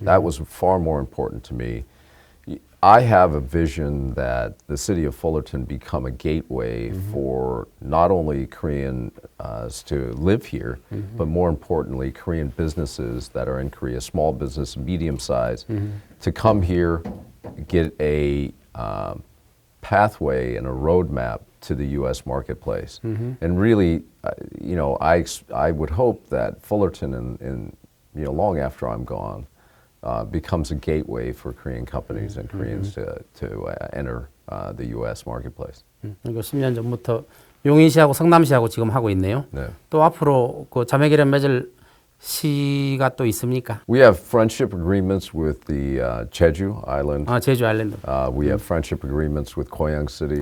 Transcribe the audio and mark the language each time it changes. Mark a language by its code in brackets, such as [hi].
[en] That was far more important to me. I have a vision that the city of Fullerton become a gateway for not only Koreans to live here, but more importantly, Korean businesses that are in Korea, small business, medium size, to come here, get a pathway and a roadmap to the U.S. marketplace. And really, you know, I would hope that Fullerton, in you know, long after I'm gone, becomes a gateway for Korean companies and Koreans to enter the U.S. marketplace. [ko] 이거 10년 전부터 용인시하고 성남시하고 지금 하고 있네요. 네. 또 앞으로 그 자매계련 맺을 시가 또 있습니까? [en] We have friendship agreements with the Jeju Island. [ko] 제주 아일랜드. [en] We have friendship agreements with Goyang City,